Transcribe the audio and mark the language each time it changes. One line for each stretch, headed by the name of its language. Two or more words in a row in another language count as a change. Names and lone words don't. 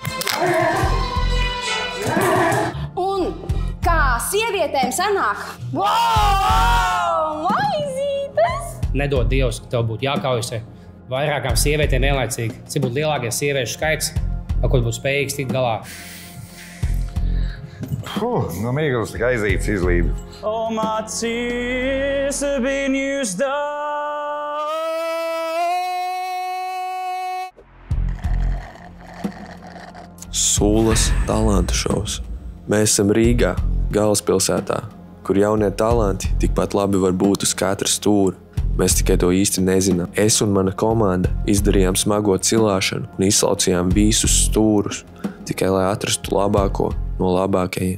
Latvian: Un kā sievietēm sanāk? Wow! Maizītes! Nedod Dievs, ka tev būtu jākaujas vairākām sievietēm vienlaicīgi. Cik būtu lielākais sieviešu skaits, ar ko būtu spējīgs tikt galā? No mīglas tik aizīts izlīdu.
English: All my tears have been used up.
Latvian: Sūlas talantu šovs. Mēs esam Rīgā, galvaspilsētā, kur jaunie talanti tikpat labi var būt uz katra stūra. Mēs tikai to īsti nezinām. Es un mana komanda izdarījām smago cilāšanu un izslaucījām visus stūrus, tikai lai atrastu labāko no labākajiem.